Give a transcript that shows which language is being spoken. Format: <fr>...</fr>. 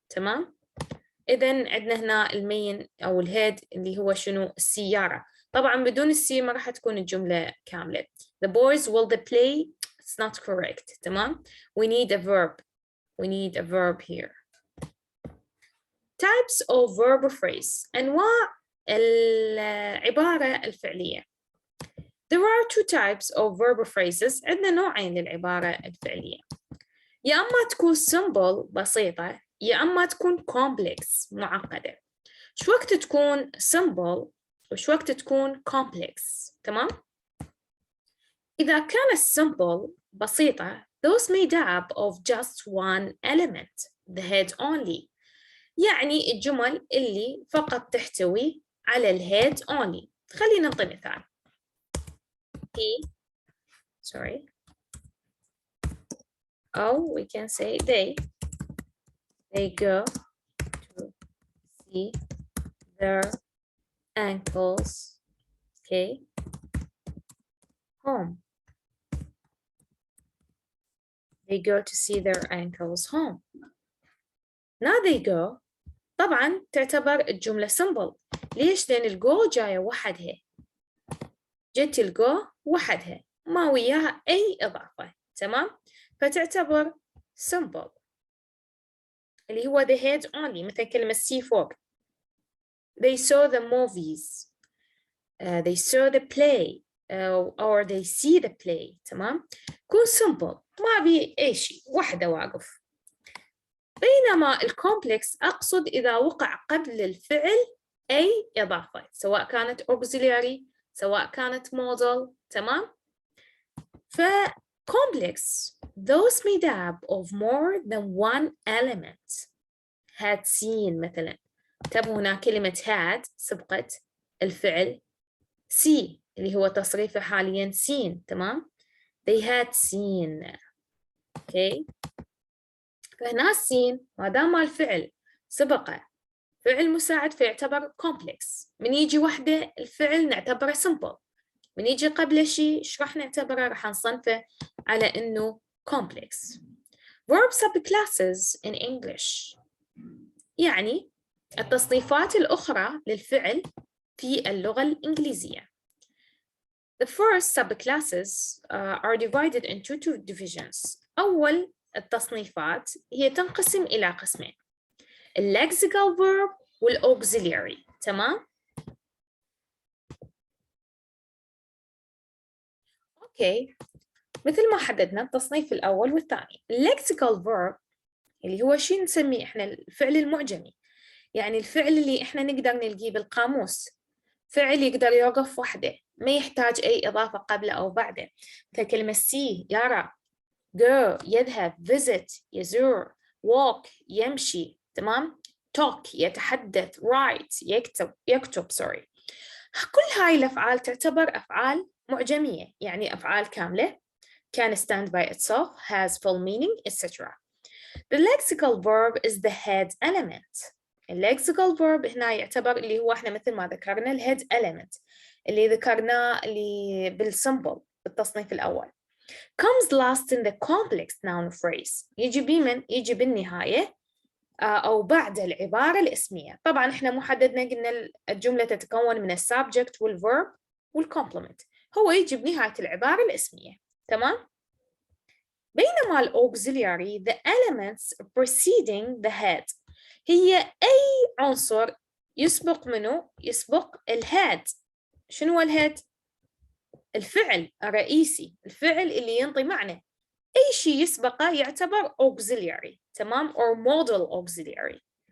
<ar>تمام؟ إذن عندنا هنا المين أو الهيد اللي هو شنو؟ السيارة. طبعا بدون السي ما راح تكون الجملة كاملة.</ar> <en>The boys will they play? It's not correct. تمام؟ We need a verb. We need a verb here. Types of verb phrase.</en> <ar>أنواع العبارة الفعلية.</ar> <en>There are two types of verb phrases.</en> <ar>عندنا نوعين للعبارة الفعلية. يا أما تكون simple بسيطة، يا أما تكون complex معقدة. شو وقت تكون simple وشو وقت تكون complex. تمام؟ إذا كانت</ar> <en>simple بسيطة those made up of just one element the head only.</en> <ar>يعني الجمل اللي فقط تحتوي على الهيد only. خلينا نعطي مثال. He, sorry.</ar> <en>Oh, we can say they go to see their ankles, okay, home. They go to see their ankles home. Now they go.</en> <ar>طبعا تعتبر الجملة simple. ليش؟ لأن الجو جاية وحدها. جت الجو وحدها ما وياها أي إضافة. تمام؟ فتعتبر simple اللي هو</ar> <en>the head only</en> <ar>مثل كلمة see فوق.</ar> <en>They saw the movies. They saw the play. Or they see the play.</en> <ar>تمام؟ كون simple ما بي أي شيء وحدة واقف. بينما الكومبلكس أقصد إذا وقع قبل الفعل أي إضافة سواء كانت auxiliary سواء كانت modal.</ar> <en>تمام؟ complex those made up of more than one element. had seen مثلا.</en> <ar>انتبهوا هنا كلمة had سبقت الفعل see اللي هو تصريفه حاليا seen.</ar> <en>تمام؟ they had seen. okay.</en> <ar>فهنا seen ما دام الفعل سبقه فعل مساعد فيعتبر complex. من يجي وحده الفعل نعتبره simple. من يجي قبل شيء ايش راح نعتبره؟ راح نصنفه على انه complex.</ar> <en>Verb subclasses in English</en> <ar>يعني التصنيفات الأخرى للفعل في اللغة الإنجليزية.</ar> <en>The first subclasses are divided into two divisions.</en> <ar>أول التصنيفات هي تنقسم إلى قسمين.</ar> <en>Lexical verb والauxiliary.</en> <ar>تمام؟ أوكي. مثل ما حددنا التصنيف الأول والثاني. Lexical verb اللي هو شيء نسميه إحنا الفعل المعجمي. يعني الفعل اللي إحنا نقدر نلقيه بالقاموس. فعل يقدر يوقف وحده ما يحتاج أي إضافة قبله أو بعده. كلمة see يرى، go يذهب، visit يزور، walk يمشي. تمام؟ talk يتحدث، write يكتب sorry. كل هاي الأفعال تعتبر أفعال معجمية يعني أفعال كاملة</ar> <en>can stand by itself, has full meaning, etc. The lexical verb is the head element.</en> <ar>lexical verb هنا يعتبر اللي هو احنا مثل ما ذكرنا الhead element اللي ذكرناه اللي بالsimple بالتصنيف الأول.</ar> <en>comes last in the complex noun phrase.</en> <ar>يجي بمن؟ يجي بالنهاية أو بعد العبارة الاسمية. طبعا احنا محددنا قلنا الجملة تتكون من subject والverb والcomplement. هو يجي بنهاية العبارة الاسمية. تمام؟ بينما الauxiliary</ar> <en>the elements preceding the head</en> <ar>هي أي عنصر يسبق منه؟ يسبق الهاد. شنو الهاد؟ الفعل الرئيسي، الفعل اللي ينطي معنى. أي شيء يسبقه يعتبر auxiliary.</ar> <en>تمام؟ or modal auxiliary.</en>